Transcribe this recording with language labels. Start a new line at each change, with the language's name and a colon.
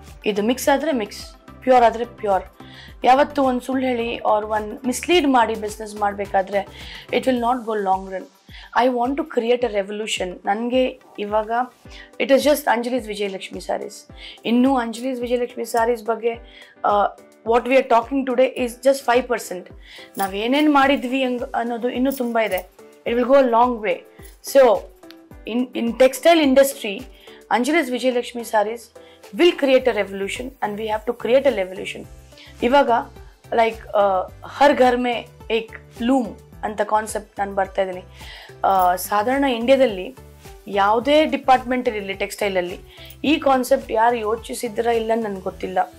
Kannada: ಇದು ಮಿಕ್ಸ್ ಆದರೆ mix, pure ಆದರೆ ಪ್ಯೂರ್. ಯಾವತ್ತು ಒಂದು ಸುಳ್ಳು ಹೇಳಿ ಆರ್ ಒಂದು ಮಿಸ್ಲೀಡ್ ಮಾಡಿ ಬಿಸ್ನೆಸ್ ಮಾಡಬೇಕಾದ್ರೆ
English: It will not go long run. I want to create a revolution.
Kannada: ನನಗೆ ಇವಾಗ
English: It is just Anjali's Vijayalakshmi saris. ಇನ್ನೂ ಅಂಜಲೀಸ್ ವಿಜಯಲಕ್ಷ್ಮಿ ಸ್ಯಾರೀಸ್ ಬಗ್ಗೆ what we are talking today is just 5%.
Kannada: ನಾವೇನೇನು ಮಾಡಿದ್ವಿ ಅನ್ನೋದು ಇನ್ನೂ ತುಂಬ ಇದೆ.
English: It will go a long way. So in textile industry, Anjali's Vijayalakshmi saris will create a revolution and we have to create a revolution.
Kannada: ಇವಾಗ like
Hindi: Har Ghar May ಏಕ್ loom
Kannada: ಅಂತ concept ನಾನು ಬರ್ತಾ ಇದ್ದೀನಿ. ಸಾಧಾರಣ ಇಂಡಿಯಾದಲ್ಲಿ ಯಾವುದೇ ಡಿಪಾರ್ಟ್ಮೆಂಟ್ ಇರಲಿ ಟೆಕ್ಸ್ಟೈಲಲ್ಲಿ ಈ ಕಾನ್ಸೆಪ್ಟ್ ಯಾರು ಯೋಚಿಸಿದ್ದೀರಾ ಇಲ್ಲ ನನಗೆ ಗೊತ್ತಿಲ್ಲ.